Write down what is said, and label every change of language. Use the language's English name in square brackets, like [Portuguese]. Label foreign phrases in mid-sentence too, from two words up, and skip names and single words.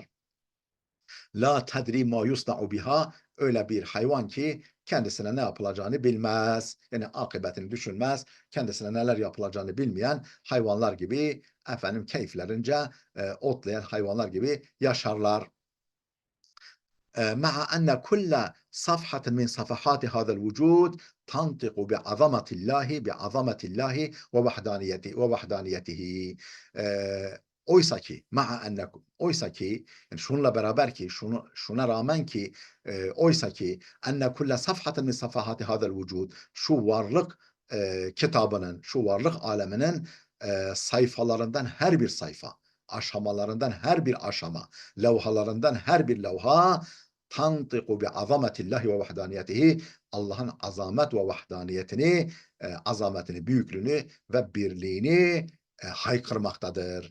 [Arabic] لا تدري ما يصنع بها, [Turkish] öyle bir hayvan ki kendisine ne yapılacağını bilmez. Yani akıbetini düşünmez. Kendisine neler yapılacağını bilmeyen hayvanlar gibi keyiflerince otlayan hayvanlar gibi yaşarlar. [Arabic] مع أن كل صفحة من صفحات هذا الوجود تنطق بعظمة الله ووحدانيته. [Turkish] Oysa ki yani şunla beraber ki şuna rağmen ki oysa ki enne [Arabic] كل صفحة من صفحات هذا الوجود, [Turkish] şu varlık kitabının, şu varlık aleminin sayfalarından her bir sayfa, aşamalarından her bir aşama, levhalarından her bir levha [Arabic] تنطق بعظمة الله ووحدانيته, [Turkish] Allah'ın azamet ve vahdaniyetini, azametini, büyüklüğünü ve birliğini haykırmaktadır.